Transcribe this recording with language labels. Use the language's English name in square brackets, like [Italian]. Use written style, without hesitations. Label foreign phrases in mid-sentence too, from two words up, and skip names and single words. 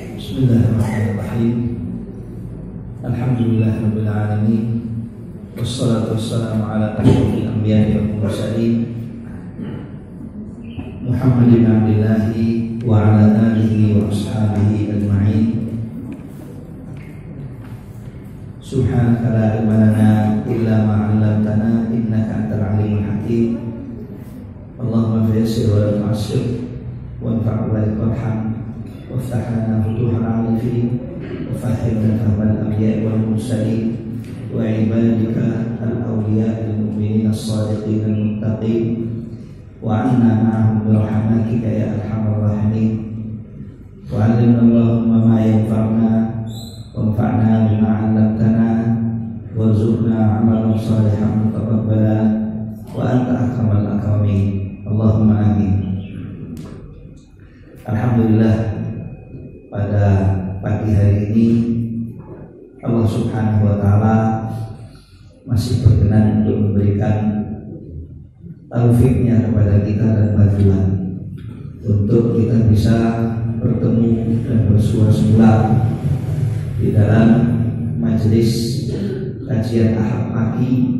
[Arabic] بسم الله الرحمن الرحيم. الحمد لله رب العالمين. والصلاة والسلام على أشرف الأنبياء والمرسلين محمد عبد الله وعلى آله وأصحابه أجمعين. سبحانك لا علم لنا إلا ما علمتنا إنك أنت العليم الحكيم. اللهم فيسر ولا تعسر وانفع ولا ترهم وافتح لنا فتوح العارفين وفهمنا فهم الأنبياء والمرسلين وعبادك الأولياء المؤمنين الصادقين المتقين وعنا معهم برحمتك يا أرحم الراحمين وعلمنا اللهم ما ينفعنا وانفعنا بما علمتنا وارزقنا عملا صالحا متقبلا وأنت أكرم الأكرمين اللهم آمين. Alhamdulillah, [Indonesian] pada pagi hari ini [Arabic] الله سبحانه وتعالى [Indonesian] masih berkenan untuk memberikan taufiknya kepada kita dan bantuan untuk kita bisa bertemu dan bersua-sua di dalam majelis kajian Ahad pagi